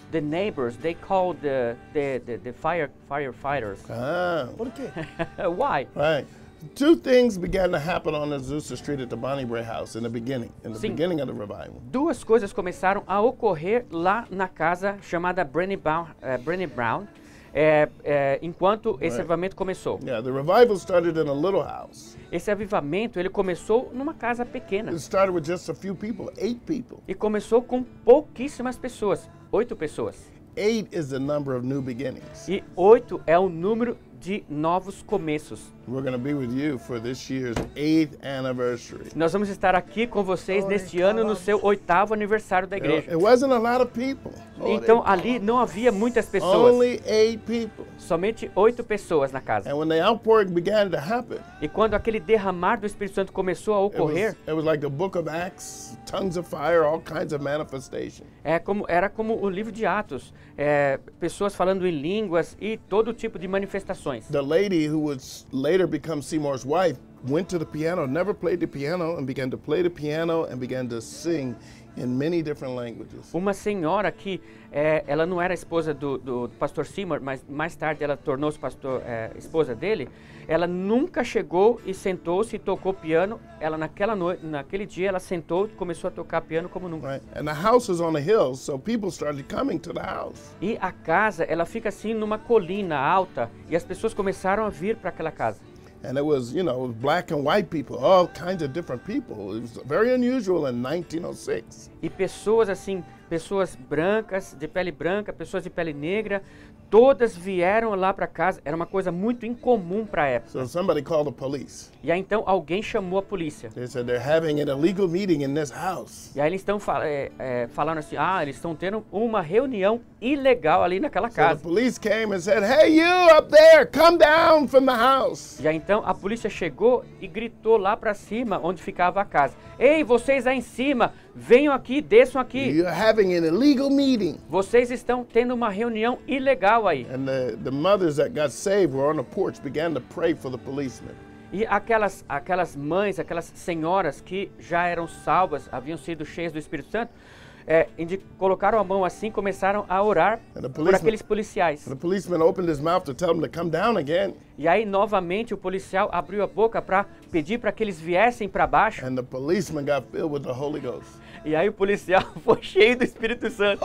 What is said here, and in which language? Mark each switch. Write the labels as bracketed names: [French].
[English] the neighbors, they called the firefighters. Ah, [Portuguese] Por quê? [English] Why? right. Two things began to happen on Azusa Street at the Bonnie Bray House in the beginning [Portuguese] Sim. [English] beginning of the revival. [Portuguese] Duas coisas começaram a ocorrer lá na casa chamada Brené Brown, enquanto esse [English] Right. [Portuguese] avivamento começou. [English] Yeah, the revival started in a little house. [Portuguese] Esse avivamento, ele começou numa casa pequena. [English] It started with just a few people, 8 people. [Portuguese] E começou com pouquíssimas pessoas, 8 pessoas. [English] 8 is the number of new beginnings. [Portuguese] E 8 é o número de novos começos. [English] We're going to be with you for this year's 8th anniversary. [Portuguese] Nós vamos estar aqui com vocês neste ano no seu 8º aniversário da igreja. [English] It wasn't a lot of people. [Portuguese] Então ali não havia muitas pessoas, [English] Only 8 people. [Portuguese] somente 8 pessoas na casa. [English] And when the outpouring began to happen, [Portuguese] E quando aquele derramar do Espírito Santo começou a ocorrer, [English] it was like the book of Acts, tongues of fire, all kinds of manifestation. [Portuguese] era como o livro de Atos, pessoas falando em línguas e todo tipo de manifestações. [English] The lady who would later become Seymour's wife went to the piano, never played the piano, and began to play the piano and began to sing in many different languages. [Portuguese] Uma senhora que ela não era esposa do pastor Seymour, mas mais tarde ela tornou-se esposa dele. Ela nunca chegou e sentou-se e tocou piano. Ela naquele dia ela sentou e começou a tocar piano como nunca. [English] Right? And the house is on a hill, so people started coming to the house. [Portuguese] E a casa, ela fica assim numa colina alta e as pessoas começaram a vir para aquela casa. [English] And it was, black and white people, all kinds of different people. It was very unusual in 1906. [Portuguese] E pessoas assim, pessoas brancas, de pele branca, pessoas de pele negra, todas vieram lá para casa. Era uma coisa muito incomum para a época. [English] So somebody called the police. [Portuguese] E aí então alguém chamou a polícia. [English] They said they're having an illegal meeting in this house. [Portuguese] E aí eles estão falando assim, eles estão tendo uma reunião ilegal ali naquela [English] So the [Portuguese] casa. [English] police came and said, "Hey, you up there, come down from the house." [Portuguese] E aí então a polícia chegou e gritou lá para cima, onde ficava a casa. Ei, vocês aí em cima, venham aqui, desçam aqui. [English] You're having an illegal meeting. [Portuguese] Vocês estão tendo uma reunião ilegal aí. [English] And the mothers that got saved were on the porch, began to pray for the policemen. [Portuguese] E aquelas mães, aquelas senhoras que já eram salvas, haviam sido cheias do Espírito Santo, colocaram a mão assim, começaram a orar por aqueles policiais. [English] The policeman opened his mouth to tell them to come down again. [Portuguese] E aí, novamente, o policial abriu a boca para pedir para que eles viessem para baixo. [English] And the policeman got filled with the Holy Ghost. [Portuguese] E aí o policial foi cheio do Espírito Santo.